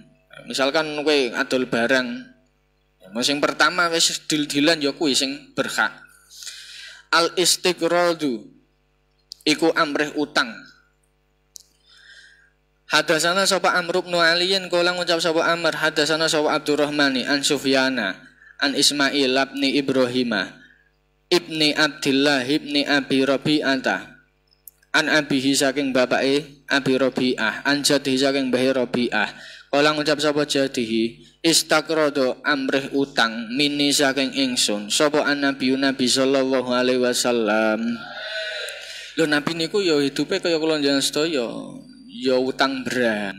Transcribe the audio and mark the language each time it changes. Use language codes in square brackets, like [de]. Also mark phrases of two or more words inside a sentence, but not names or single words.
[jv] Misalkan kowe adol barang sing pertama wis dil-dilan ya kuwi sing berhak. Al istiqradu iku amrih utang. Hadasana sapa Amr bin Aliyin kala ngucap sapa Amr hadasana sapa Abdurrahmani an Sufyana an Ismail ibni Ibrahimah ibni Abdillah ibni Abi Rabi'ata [ar] عن أبيه [jv] saking bapake Abi Rabi'ah [ar] عن جده [jv] saking bahe Rabi'ah kala ngucap sapa jadihi istaqrado amrih utang mini saking ingsun sapa Nabi [ar] صلى الله عليه وسلم. [jv] Lho Nabi niku ya hidupe kaya kula njenengan sedaya ya utang beran.